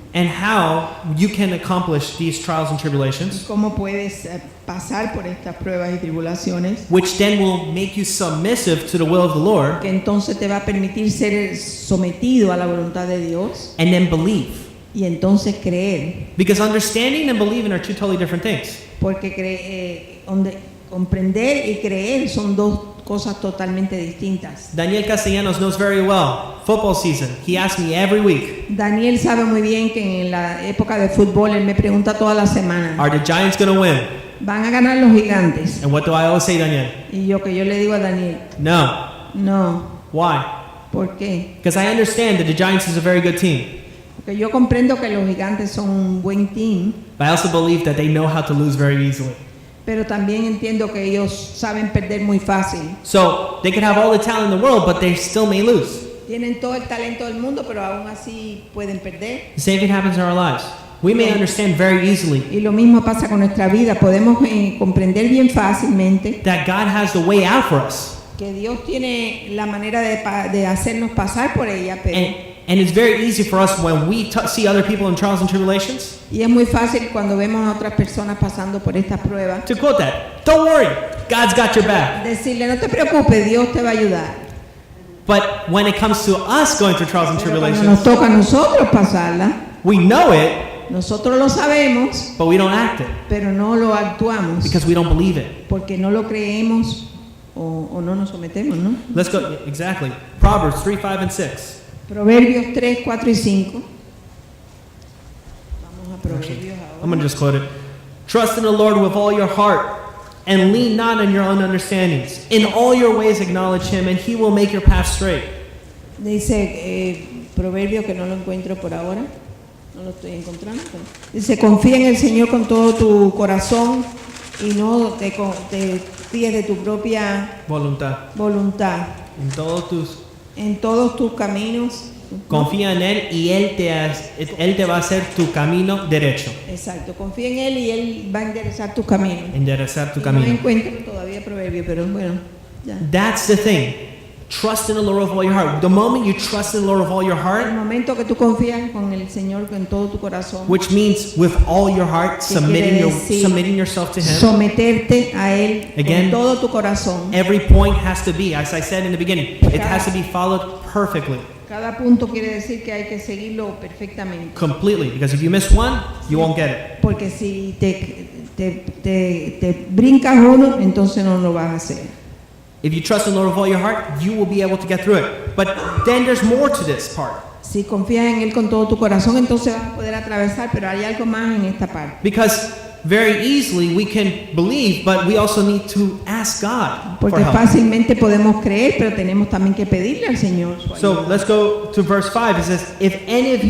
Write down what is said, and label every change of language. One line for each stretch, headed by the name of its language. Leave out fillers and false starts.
English: and how you can accomplish these trials and tribulations,
Spanish: cómo puedes pasar por estas pruebas y tribulaciones,
English: which then will make you submissive to the will of the Lord,
Spanish: que entonces te va a permitir ser sometido a la voluntad de Dios
English: and then believe.
Spanish: y entonces creer,
English: Because understanding and believing are two totally different things.
Spanish: porque comprender y creer son dos cosas totalmente distintas.
English: Daniel Castellanos knows very well. Football season. He asks me every week,
Spanish: Daniel sabe muy bien que en la época de fútbol él me pregunta toda la semana,
English: are the Giants going to win?
Spanish: ¿van a ganar los gigantes?
English: And what do I always say, Daniel?
Spanish: Y yo le digo a Daniel,
English: No.
Spanish: no,
English: Why?
Spanish: ¿por qué?
English: Because I understand that the Giants is a very good team.
Spanish: Porque yo comprendo que los gigantes son un buen team,
English: But I also believe that they know how to lose very easily.
Spanish: pero también entiendo que ellos saben perder muy fácil.
English: So they could have all the talent in the world, but they still may lose.
Spanish: Tienen todo el talento del mundo, pero aún así pueden perder.
English: The same thing happens in our lives. We may understand very easily
Spanish: Y lo mismo pasa con nuestra vida. Podemos comprender bien fácilmente
English: that God has the way out for us.
Spanish: que Dios tiene la manera de hacernos pasar por ella, pero
English: And it's very easy for us when we see other people in trials and tribulations
Spanish: y es muy fácil cuando vemos a otras personas pasando por estas pruebas
English: to quote that. Don't worry, God's got your back.
Spanish: decirle no te preocupes, Dios te va a ayudar.
English: But when it comes to us going through trials and
Spanish: Pero cuando nos toca a nosotros pasarla,
English: we know it,
Spanish: nosotros lo sabemos,
English: but we don't act it
Spanish: pero no lo actuamos
English: because we don't believe it.
Spanish: porque no lo creemos o no nos sometemos, ¿no?
English: Let's go, exactly. Proverbs 3, 5, and 6.
Spanish: Proverbios 3, 4 y 5. Vamos a Proverbios
English: I'm
Spanish: ahora.
English: going to just quote it. Trust in the Lord with all your heart and lean not on your own understandings. In all your ways acknowledge him and he will make your path straight.
Spanish: Dice Proverbio que no lo encuentro por ahora, no lo estoy encontrando. Dice, confía en el Señor con todo tu corazón y no te fíes de tu propia Voluntad. voluntad. En todos tus caminos. Confía en él y él te va a hacer tu camino derecho. Exacto, confía en Él y Él va a enderezar tus caminos. Enderezar tu Y no camino. encuentro todavía Proverbio, pero bueno, ya.
English: That's the thing. Trust in the Lord with all your heart. The moment you trust in the Lord with all your
Spanish: El
English: heart,
Spanish: momento que tú confías con el Señor con todo tu corazón,
English: which means with all your heart,
Spanish: ¿Qué quiere decir?
English: submitting yourself to him,
Spanish: someterte a Él
English: Again,
Spanish: con todo tu corazón.
English: every point has to be, as I said in the beginning, it has to be followed perfectly,
Spanish: Cada punto quiere decir que hay que seguirlo perfectamente.
English: completely. Because if you miss one, you won't get it.
Spanish: Porque si te brincas uno, entonces no lo vas a hacer.
English: If you trust in the Lord with all your heart, you will be able to get through it. But then there's more to this part.
Spanish: Si confías en Él con todo tu corazón, entonces vas a poder atravesar, pero hay algo más en esta parte.
English: Because very easily we can believe, but we also need to ask God for
Spanish: Porque
English: help.
Spanish: fácilmente podemos creer, pero tenemos también que pedirle al Señor su
English: So
Spanish: ayuda.
English: let's go to verse 5. It says, if any of you